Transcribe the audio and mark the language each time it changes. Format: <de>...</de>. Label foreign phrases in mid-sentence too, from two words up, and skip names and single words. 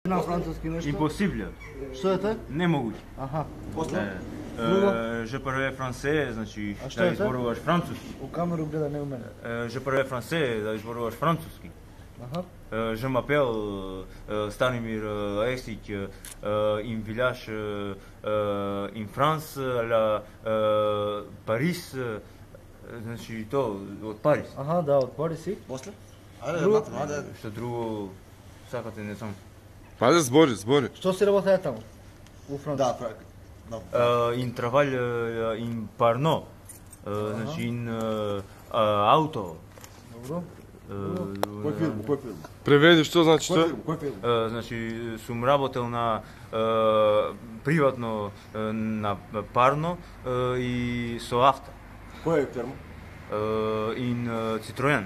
<mk>На француски нещо?</mk> <fr>Impossible.</fr> <mk>Що е те? Немогуќе. Аха. После?</mk> <fr>Je parle français,</fr> <mk>значи А што да е те? изборуваш француски. У камеру гледа, не у мене.</mk> <fr>Je parle français,</fr> <mk>да изборуваш француски. Аха.</mk> <fr>Je m'appelle Станимир Есич, in village in France, la Paris,</fr> <mk>значи то од Париз. Аха, да, отвори си. После? Ајде, Друго? ајде. Што друго сакате, не знам. Пази, збори. Що си работеја таму? У Франција? Да, прави.</mk> <fr>In travail in Parno, значи in auto.</fr> <mk>Добро. Кој филм? Кој филм? Преведи, што значи Кој тоа? филм? Кој филм? Значи сум работел на приватно на Парно и со авто. Кој е фирма?</mk> <fr>In Citroen.</fr>